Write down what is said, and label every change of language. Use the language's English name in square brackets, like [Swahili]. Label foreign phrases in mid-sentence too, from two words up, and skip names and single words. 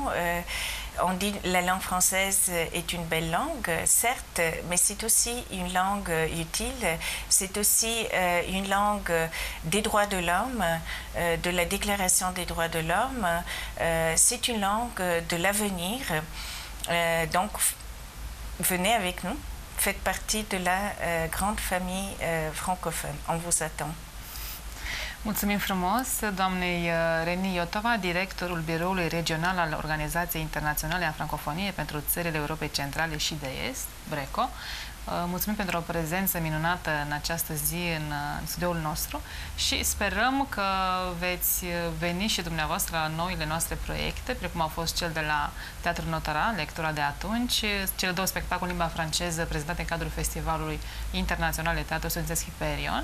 [French] On dit que la langue française est une belle langue, certes, mais c'est aussi une langue utile, c'est aussi une langue des droits de l'homme, de la Déclaration des droits de l'homme, c'est une langue de l'avenir. Donc, venez avec nous, faites partie de la grande famille francophone. On vous attend. [Romanian] Mulțumim frumos doamnei Reni Iotova, directorul Biroului Regional al Organizației Internaționale a Francofoniei pentru țările Europei Centrale și de Est, BRECO. Mulțumim pentru o prezență minunată în această zi în studioul nostru și sperăm că veți veni și dumneavoastră la noile noastre proiecte, precum au fost cel de la Teatrul Notara, lectura de atunci, cele două spectacole în limba franceză prezentate în cadrul Festivalului Internațional de Teatru Studențesc Hyperion.